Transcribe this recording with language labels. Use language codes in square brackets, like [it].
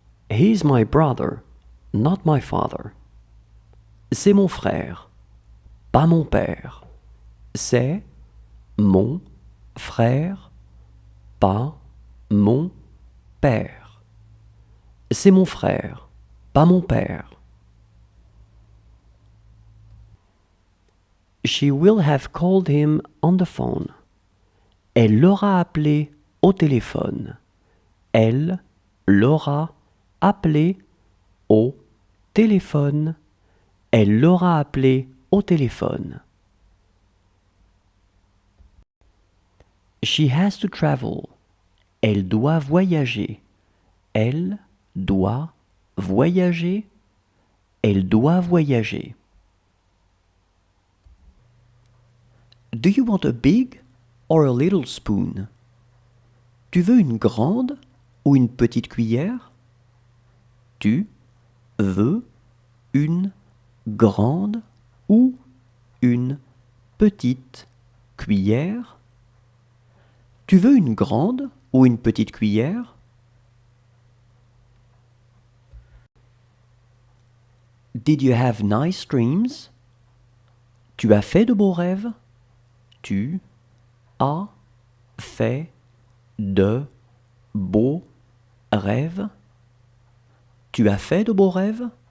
[en] He's my brother, not my father. [fr] C'est mon frère, pas mon père. C'est mon frère, pas mon père. C'est mon frère, pas mon père. [en] She will have called him on the phone. [fr] Elle l'aura appelé au téléphone. Elle l'aura appelé au téléphone. Elle l'aura appelé au téléphone. [en] She has to travel. [fr] Elle doit voyager. Elle doit voyager. Elle doit voyager. [en] Do you want a big or a little spoon? [fr] Tu veux une grande ou une petite cuillère? Tu veux une grande ou une petite cuillère? Tu veux une grande ou une petite cuillère? [en] Did you have nice dreams? [fr] Tu as fait de beaux rêves? Tu as fait de beaux rêves? Tu as fait de beaux rêves?